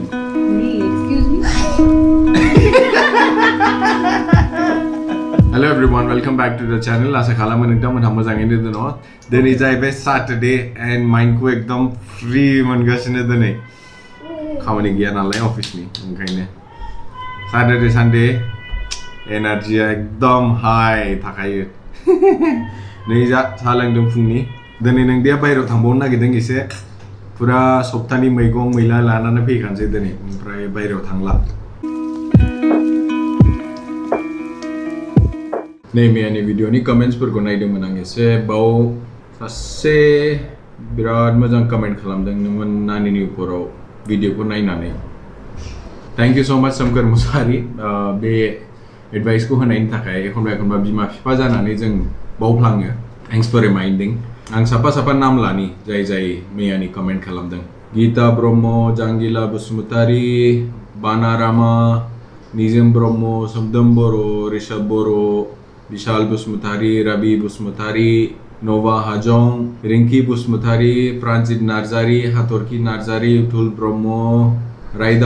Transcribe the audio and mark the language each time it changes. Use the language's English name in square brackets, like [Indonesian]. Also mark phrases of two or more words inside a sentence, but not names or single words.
[English] Excuse me? Hello everyone, welcome back to the channel. [Bodo] आशा खालामो नोंथांमोनहा मोजाङैनो दङ। दिनै जाहैबाय [English] Saturday end [Bodo] माइन्डखौ एकदम फ्री मोनगासिनो दिनै खामानि गैया नालाय अफिसनि ओंखायनो [English] Saturday Sunday [Bodo] एनार्जिया एकदम हाई थाखायो नै जा साहा लोंदों फुंनि दिनै नोंदिया बायहेरायाव थांबावनो नागिरदों एसे पुरा सप्तानि मैगं मैला लानानै फैखानोसै दिनै ओमफ्राय बायहेरायाव थांला नै मैयानि भिडिअनि कमेन्ट्सफोरखौ नायदोंमोन आं एसे बाव सासे बिराद मोजां कमेन्ट खालामदोंमोन नानिनि उपराव भिडिअखौ नायनानै [English] thank you so much [Bodo] सोमखोर मुसाहारि बे एडभाइसखौ होनायनि थाखाय एखनबा बिमा बिफा जानानै जों बावफ्लाङो [English] thanks for reminding [Bodo] आं साफा नाम लानि जाय मैयानि कमेन्ट खालामदों गीता ब्रह्म जांगिला बसुमतारी बाना रामा निजोम ब्रह्म सोमदोम बर' ऋषभ बर' विशाल बसुमतारी रवि बसुमतारी नोवा हाजं रिंकी बसुमतारी प्रांजित नार्जारी हाथरखी नार्जारी उथुल ब्रह्म रायदाव